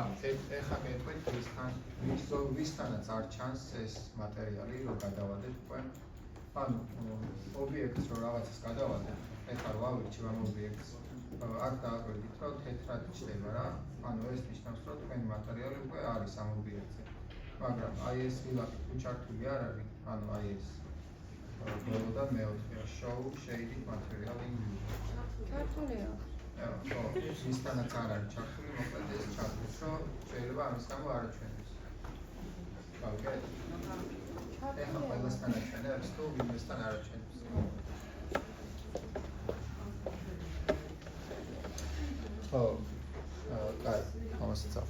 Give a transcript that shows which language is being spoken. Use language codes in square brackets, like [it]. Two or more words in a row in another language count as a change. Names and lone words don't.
[ka] ეხლა გეტყვით ვისთანაც არ ჩანს ეს მატერიალი რომ გადავადეთ უკვე ანუ ობიექტს რომ რაღაცას გადავადეთ ეხლა რო ავირჩევ ამ ობიექტს აქ დააკვირდით რომ თეთრად ჩდება რა ანუ ეს ნიშნავს რომ თქვენი მატერიალი უკვე არის ამ ობიექტზე მაგრამ აი ეს ფილაკი თუ ჩართული არ არის ანუ აი ეს ბოლოდან მეოთხეა [en] show shaded material in view [ka] ჩართულია ხო, ვისთანაც არ არის ჩართული, მოკლედ ეს ჩართულს, რომ შეიძლება ამის გამო არ აჩვენებს. გავიგეთ? ეხლა ყველასთან აჩვენებს თუ ვინმესთან არ აჩვენებს. ხო, კაი, ამასაც აქვს.